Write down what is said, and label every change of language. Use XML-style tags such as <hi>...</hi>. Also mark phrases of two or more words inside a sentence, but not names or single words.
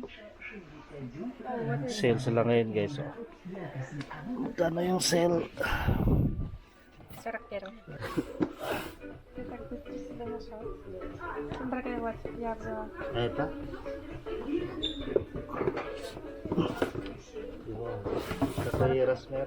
<tl>Sale sila ngayon guys. Oh. Magkano yung sale? 40 кero.</tl> <ru>Ты так быстро себя нашел. Смотри, вот, я взяла. Это? Какой размер?</ru>